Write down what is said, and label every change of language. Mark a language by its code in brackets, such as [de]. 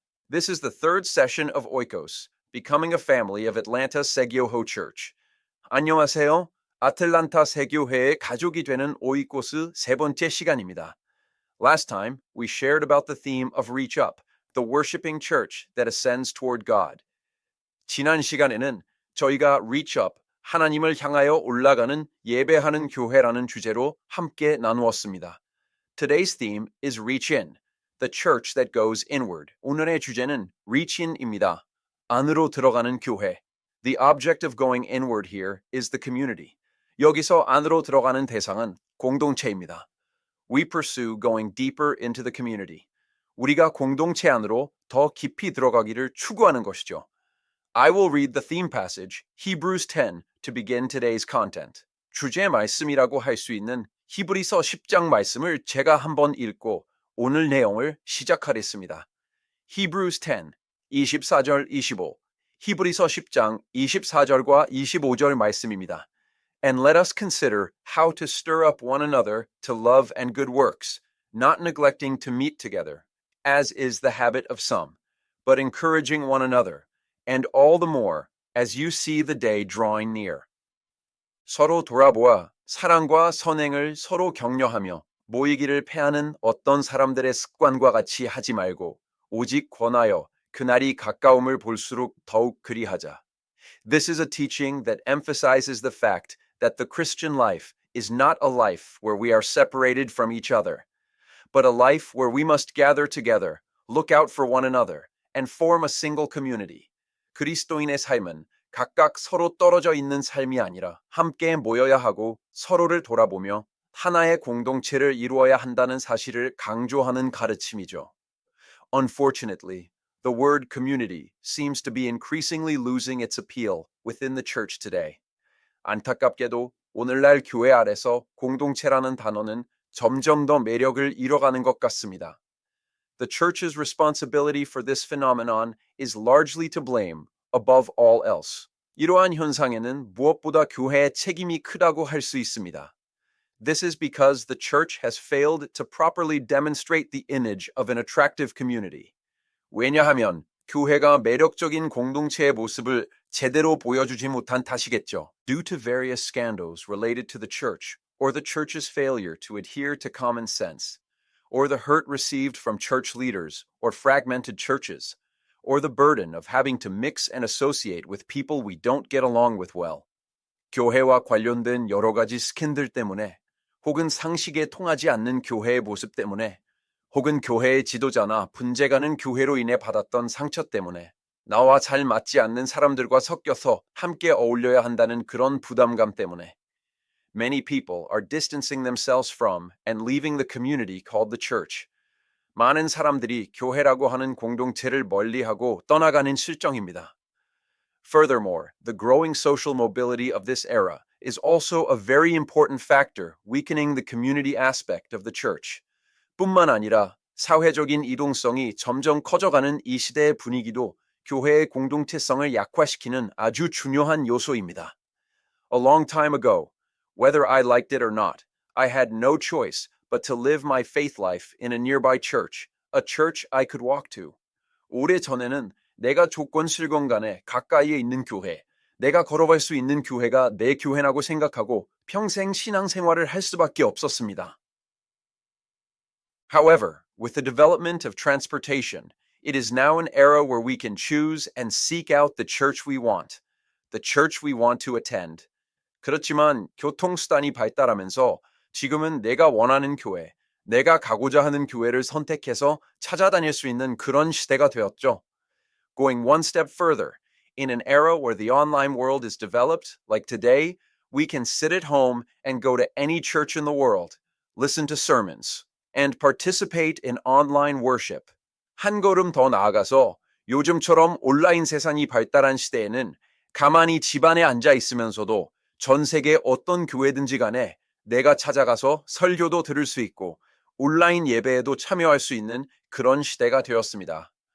[en] This is the third session of Oikos, Becoming a Family of Atlanta 세교호 Church. [ko] 안녕하세요. 아틀란타 세교회의 가족이 되는 오이코스 세 번째 시간입니다. [en] Last time, we shared about the theme of Reach Up, the worshiping church that ascends toward God. [ko] 지난 시간에는 저희가 Reach Up, 하나님을 향하여 올라가는 예배하는 교회라는 주제로 함께 나누었습니다. [en] Today's theme is Reach In, the church that goes inward. [ko] 오늘의 주제는 Reach In입니다. 안으로 들어가는 교회. [en] The object of going inward here is the community. [ko] 여기서 안으로 들어가는 대상은 공동체입니다. [en] We pursue going deeper into the community. [ko] 우리가 공동체 안으로 더 깊이 들어가기를 추구하는 것이죠. [en] I will read the theme passage, Hebrews 10, to begin today's content. [ko] 주제 말씀이라고 할 수 있는 히브리서 10장 말씀을 제가 한번 읽고 오늘 내용을 시작하겠습니다. [en] Hebrews 10, [ko] 24절 [en] 25. [ko] 히브리서 10장 24절과 25절 말씀입니다. [en] And let us consider how to stir up one another to love and good works, not neglecting to meet together, as is the habit of some, but encouraging one another, and all the more as you see the day drawing near. [ko] 서로 돌아보아 사랑과 선행을 서로 격려하며 모이기를 패하는 어떤 사람들의 습관과 같이 하지 말고 오직 권하여 그날이 가까움을 볼수록 더욱 그리하자. [en] This is a teaching that emphasizes the fact that the Christian life is not a life where we are separated from each other, but a life where we must gather together, look out for one another, and form a single community. [ko] 그리스도인의 삶은 각각 서로 떨어져 있는 삶이 아니라 함께 모여야 하고 서로를 돌아보며 하나의 공동체를 이루어야 한다는 사실을 강조하는 가르침이죠. [en] Unfortunately, the word community seems to be increasingly losing its appeal within the church today. [ko] 안타깝게도 오늘날 교회 아래서 공동체라는 단어는 점점 더 매력을 잃어가는 것 같습니다. [en] The church's responsibility for this phenomenon is largely to blame, above all else. [ko] 이러한 현상에는 무엇보다 교회의 책임이 크다고 할 수 있습니다. [en] This is because the church has failed to properly demonstrate the image of an attractive community. [ko] 왜냐하면 교회가 매력적인 공동체의 모습을 제대로 보여주지 못한 탓이겠죠. [en] Due to various scandals related to the church, or the church's failure to adhere to common sense, or the hurt received from church leaders or fragmented churches, or the burden of having to mix and associate with people we don't get along with well. [ko] 교회와 관련된 여러 가지 스캔들 때문에, 혹은 상식에 통하지 않는 교회의 모습 때문에, 혹은 교회의 지도자나 분재가는 교회로 인해 받았던 상처 때문에, 나와 잘 맞지 않는 사람들과 섞여서 함께 어울려야 한다는 그런 부담감 때문에, [en] many people are distancing themselves from and leaving the community called the church. [ko] 많은 사람들이 교회라고 하는 공동체를 멀리하고 떠나가는 실정입니다. [en] Furthermore, the growing social mobility of this era is also a very important factor weakening the community aspect of the church. [ko] 뿐만 아니라 사회적인 이동성이 점점 커져가는 이 시대의 분위기도 교회의 공동체성을 약화시키는 아주 중요한 요소입니다. [en] A long time ago, whether I liked it or not, I had no choice but to live my faith life in a nearby church, a church I could walk to. [ko] 오래 전에는 내가 조건실건 간에 가까이에 있는 교회, 내가 걸어갈 수 있는 교회가 내 교회라고 생각하고 평생 신앙생활을 할 수밖에 없었습니다. [en] However, with the development of transportation, it is now an era where we can choose and seek out the church we want to attend. [ko] 그렇지만 교통수단이 발달하면서 지금은 내가 원하는 교회, 내가 가고자 하는 교회를 선택해서 찾아다닐 수 있는 그런 시대가 되었죠. [en] Going one step further, in an era where the online world is developed, like today, we can sit at home and go to any church in the world, listen to sermons, and participate in online worship. [ko] 한 걸음 더 나아가서 요즘처럼 온라인 세상이 발달한 시대에는 가만히 집안에 앉아 있으면서도 전 세계 어떤 교회든지 간에 내가 찾아가서 설교도 들을 수 있고 온라인 예배에도 참여할 수 있는 그런 시대가 되었습니다.